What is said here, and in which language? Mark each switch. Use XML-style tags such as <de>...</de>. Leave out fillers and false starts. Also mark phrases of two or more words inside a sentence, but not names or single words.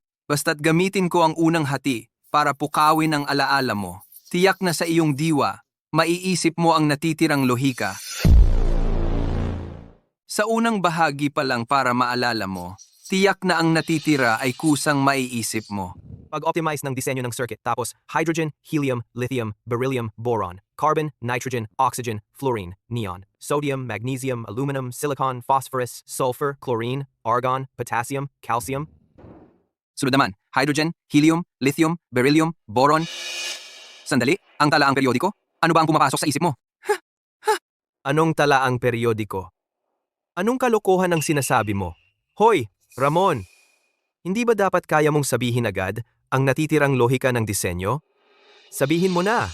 <tl>Basta't gamitin ko ang unang hati para pukawin ang alaala mo. Tiyak na sa iyong diwa, maiisip mo ang natitirang lohika. Sa unang bahagi pa lang para maalala mo, tiyak na ang natitira ay kusang maiisip mo. Pag-optimize ng disenyo ng circuit tapos</tl> <en>hydrogen, helium, lithium, beryllium, boron, carbon, nitrogen, oxygen, fluorine, neon, sodium, magnesium, aluminum, silicon, phosphorus, sulfur, chlorine, argon, potassium, calcium.</en> <tl>Sunod naman,</tl> <en>hydrogen, helium, lithium, beryllium, boron.</en> <tl>Sandali, ang talaang periodiko? Ano ba ang pumapasok sa isip mo? Anong talaang periodiko? Anong kalokohan ang sinasabi mo? Hoy, Ramon! Hindi ba dapat kaya mong sabihin agad ang natitirang lohika ng disenyo? Sabihin mo na.</tl>